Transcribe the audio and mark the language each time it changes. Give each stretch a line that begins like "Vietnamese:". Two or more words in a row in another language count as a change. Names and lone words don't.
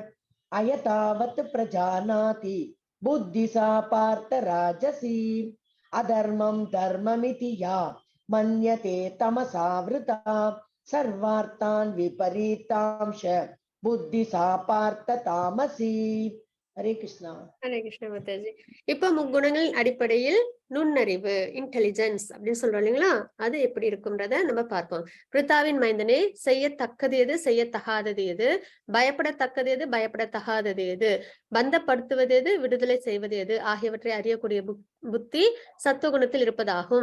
Sanskrit: अयतावत् प्रजानाति बुद्धि सा पार्थ राजसी अधर्मं धर्ममिति या मन्यते तमसावृता सर्वार्थान् विपरीतांश बुद्धि सा पार्थ तामसी. हरे कृष्णा.
Tamil: ஹரே கிருஷ்ண மாதாஜி. இப்ப முக்குணங்களின் அடிப்படையில் நுண்ணறிவு, இன்டெலிஜென்ஸ் அப்படின்னு சொல்றோம் இல்லைங்களா, அது எப்படி இருக்கும்ன்றத நம்ம பார்ப்போம். பிரித்தாவின் மைந்தனே, செய்யத்தக்கது எது, செய்யத்தகாதது எது, பயப்படத்தக்கது எது, பயப்படத்தகாதது எது, பந்தப்படுத்துவது எது, விடுதலை செய்வது எது ஆகியவற்றை அறியக்கூடிய புத்தி சத்துவகுணத்தில் இருப்பதாகும்.